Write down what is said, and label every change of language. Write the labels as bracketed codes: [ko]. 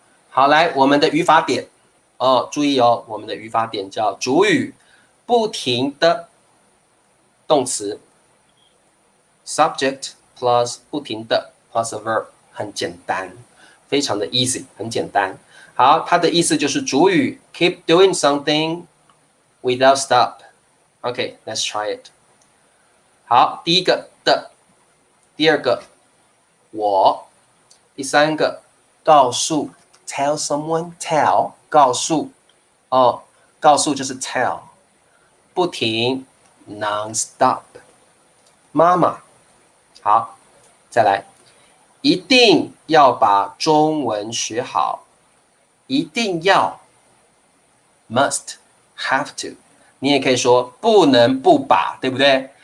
[zh] 好，来我们的语法点注意我们的语法点叫主语，不停的动词 ， [en] subject plus [zh] 不停的。 plus a verb 很简单，非常的 easy， 很简单。好，它的意思就是主语 [en] keep doing something without stop。Okay, let's try it. [zh] 好，第一个的，第二个我，第三个告诉 tell someone tell 告诉哦，告诉就是 tell 不停 non-stop 妈妈好，再来一定要把中文学好，一定要 [en] must have to， [zh] 你也可以说不能不把，对不对？